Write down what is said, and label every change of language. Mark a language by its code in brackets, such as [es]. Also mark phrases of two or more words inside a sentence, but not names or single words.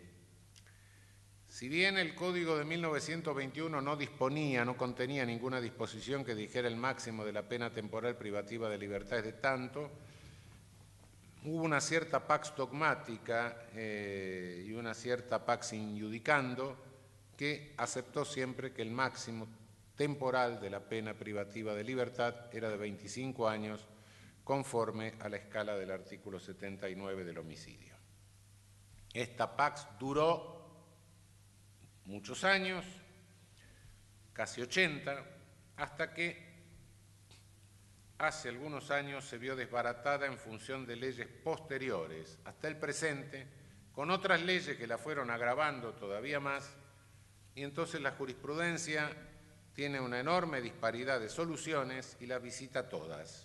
[es] Si bien el Código de 1921 no contenía ninguna disposición que dijera el máximo de la pena temporal privativa de libertad es de tanto, hubo una cierta pax dogmática y una cierta [la] pax in iudicando [es] que aceptó siempre que el máximo temporal de la pena privativa de libertad era de 25 años conforme a la escala del artículo 79 del homicidio. Esta pax duró muchos años, casi 80, hasta que hace algunos años se vio desbaratada en función de leyes posteriores hasta el presente, con otras leyes que la fueron agravando todavía más, y entonces la jurisprudencia tiene una enorme disparidad de soluciones y las visita todas.